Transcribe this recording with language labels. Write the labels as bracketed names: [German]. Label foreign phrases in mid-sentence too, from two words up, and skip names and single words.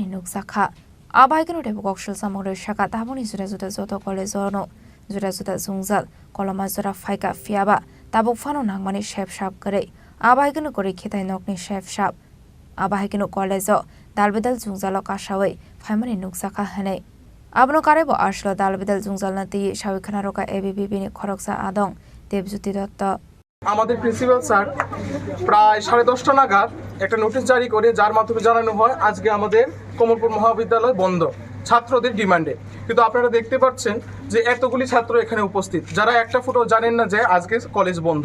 [Kok Borok] नुकसाखा आबाइगनो देबो कक्सुल सामग्री शाखा ताबोनि जुदा जुदा जतो कलेजनो जुदा जुदा जुंजाल कलमा जरा फाइका फियाबा ताबुक फानो नांगमानि शेप शाप करे आबाइगनो गरि खेताय नकनि शेप शाप आबाइगनो कलेज दालबेदल जुंजालो कासावै फाइमानि नुकसाखा हनै आबनो कारेबो आसलो दालबेदल जुंजाल नति साविखाना रका एबिबिनि खरकसा आदं देबज्योति दत्त [Bangla] আমাদের প্রিন্সিপাল স্যার প্রায় 10:30টা নাগাদ একটা নোটিশ জারি করে যার মাধ্যমে জানানো হয় আজকে আমাদের কমলপুর মহাবিদ্যালয় বন্ধ ছাত্রদের ডিমান্ডে। কিন্তু আপনারা দেখতে পাচ্ছেন যে এতগুলি ছাত্র এখানে উপস্থিত যারা একটা ফুটও জানেন না যে আজকে কলেজ বন্ধ।